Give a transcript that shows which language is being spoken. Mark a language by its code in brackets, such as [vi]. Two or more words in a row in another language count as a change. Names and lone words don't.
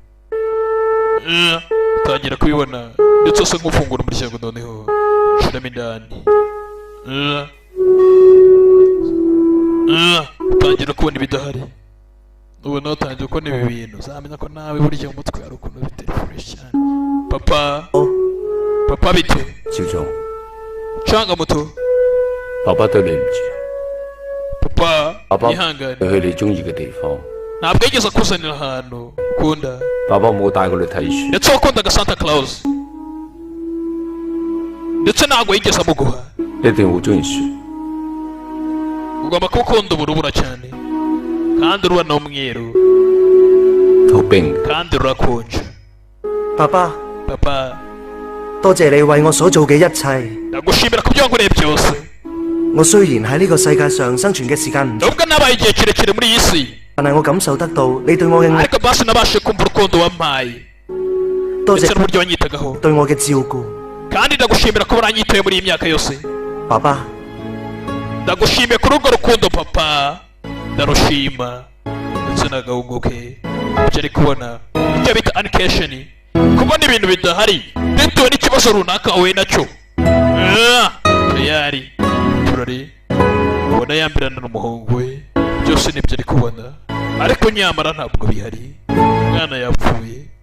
[rw] atangira kubibona ndetse asa nk'ufungura umuryango noneho shiramo indani utangira kubona ibidahari ubona watangiye kubona ibi bintu uzamenya ko nawe burya mu mutwe hari ukuntu bitari fresh cyane papa bite [yue] 小聰， [rw] canga muto [yue] 爸爸對你唔住， [rw] papa [yue] 爸爸 [rw] yihangane [yue] 去你中意嘅地方， [rw] ntabwo yigeze akuzanira ahantu ukunda [yue] 爸爸冇帶過你睇書， [rw] ndetse wakundaga Santa Claus ndetse ntabwo yigeze amuguha [yue] 你一定好中意書。 [rw] ugomba kuba ukunda urubura cyane kandi uruba n'umweru [yue] 好冰， [rw] kandi rurakonje [yue] 爸爸， [rw] papa [yue] 多謝你為我所做嘅一切。 [rw] ndagushimira ku byo wankoreye byose [yue] 我雖然喺呢個世界上生存嘅時間唔長， [rw] nubwo nabaye igihe kirekire muri iyi si [yue] 但係我感受得到你對我嘅愛， [rw] ariko basi nabashije kumva urukundo wampaye [yue] 多 [rw] ndetse [yue] 謝 [rw] n'uburyo wanyitagaho [yue] 對我嘅照顧。 [rw] kandi ndagushimira kuba waranyitaye muri iyi myaka yose [yue] 爸爸， [rw] ndagushimiye kuri urwo rukundo papa ndarushima ndetse n'agahungu ke ibyo ari kubona ibyo bita animation kubona ibintu bidahari bitewe n'ikibazo runaka wahuye nacyo tayari turari ubona yambirana n'umuhungu we byose nibyo ari kubona ariko nyamara ntabwo bihari umwana yapfuye